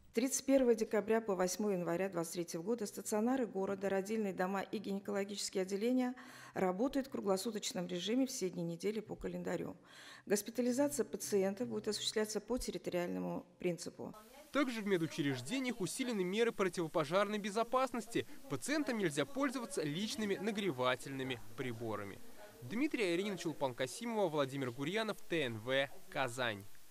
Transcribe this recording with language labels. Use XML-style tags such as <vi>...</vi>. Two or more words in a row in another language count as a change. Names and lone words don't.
<ru>31 декабря по 8 января 2023 года стационары города, родильные дома и гинекологические отделения работают в круглосуточном режиме все дни недели по календарю. Госпитализация пациентов будет осуществляться по территориальному принципу. Также в медучреждениях усилены меры противопожарной безопасности. Пациентам нельзя пользоваться личными нагревательными приборами. Дмитрий Аяринин, Чулпан Касимова, Владимир Гурьянов, ТНВ, Казань.</ru>